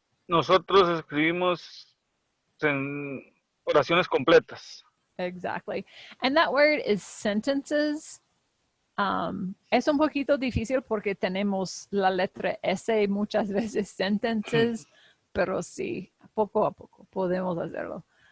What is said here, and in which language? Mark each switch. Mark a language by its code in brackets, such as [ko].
[es] Nosotros escribimos oraciones completas. [en] Exactly. And that word is sentences. [es] Es un poquito difícil porque tenemos la letra S muchas veces sentences, pero sí, poco a poco podemos hacerlo.